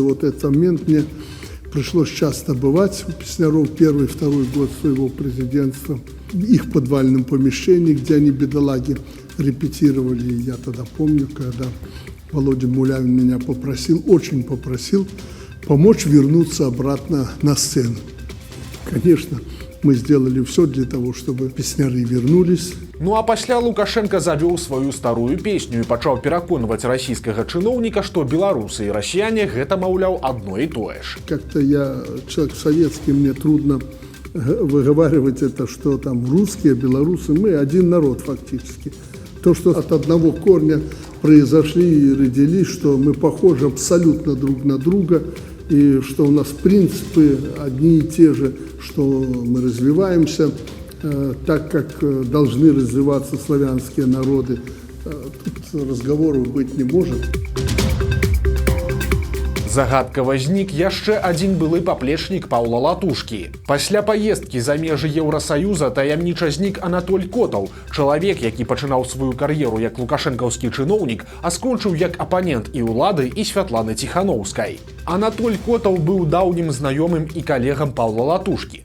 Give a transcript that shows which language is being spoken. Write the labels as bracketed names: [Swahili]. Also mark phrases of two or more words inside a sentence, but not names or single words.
[Russian] Вот этот момент мне пришлось часто бывать у песняров 1-2 год своего президентства, их подвальном помещении, где они, бедолаги, репетировали. Я тогда помню, когда Володя Мулявин меня попросил, очень попросил, помочь вернуться обратно на сцену. Конечно, мы сделали все для того, чтобы песняры вернулись. [Belarusian] Ну а пасля Лукашенко завёў сваю старую песню і пачаў пераконваць расійскага чыноўніка, што беларусы і расіяне гэта, маўляў, одно і тое ж. [Russian] Как-то я человек советский, мне трудно выговаривать это, что там русские, белорусы, мы один народ фактически. То, что от одного корня произошли и родились, что мы похожи абсолютно друг на друга, и что у нас принципы одни и те же, что мы развиваемся так, как должны развиваться славянские народы. Тут разговоров быть не может. [Belarusian] Загадка знік яшчэ адзін былы паплечнік Паўла Латушкі. Пасля паездкі за межы Еўрасаюза таямніча знік Анатоль Котаў, чалавек, які пачынаў сваю кар'еру як лукашэнкаўскі чыноўнік, а скончыў як апанент і ўлады, і Святланы Ціханаўскай. Анатоль Котаў быў даўнім знаёмым і калегам Паўла Латушкі.